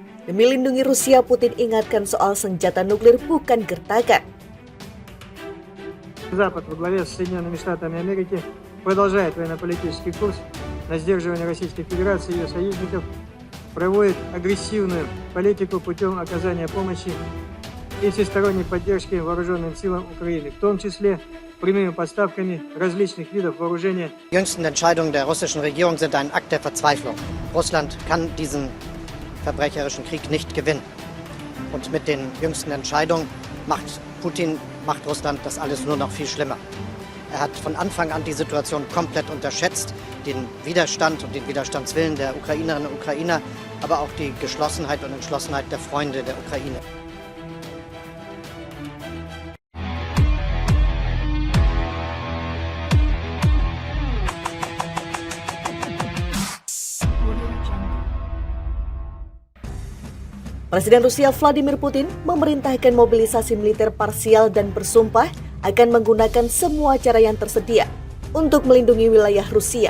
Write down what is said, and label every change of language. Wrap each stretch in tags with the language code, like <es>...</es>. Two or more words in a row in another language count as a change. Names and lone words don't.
<id>Demi lindungi Rusia, Putin ingatkan soal senjata nuklir bukan gertakan.</id> <ru>Запад во главе с Соединенными Штатами Америки продолжает военно-политический курс на сдерживание Российской Федерации и ее союзников, проводит агрессивную политику путем оказания помощи и всесторонней поддержки вооруженным силам Украины, в том числе прямыми поставками различных видов вооружения.</ru> <de>Die jüngsten Entscheidungen der russischen Regierung sind ein Akt der Verzweiflung. Russland kann diesen verbrecherischen Krieg nicht gewinnen. Und mit den jüngsten Entscheidungen macht Russland das alles nur noch viel schlimmer. Er hat von Anfang an die Situation komplett unterschätzt, den Widerstand und den Widerstandswillen der Ukrainerinnen und Ukrainer, aber auch die Geschlossenheit und Entschlossenheit der Freunde der Ukraine.</de> <id>Presiden Rusia Vladimir Putin memerintahkan mobilisasi militer parsial dan bersumpah akan menggunakan semua cara yang tersedia untuk melindungi wilayah Rusia.</id>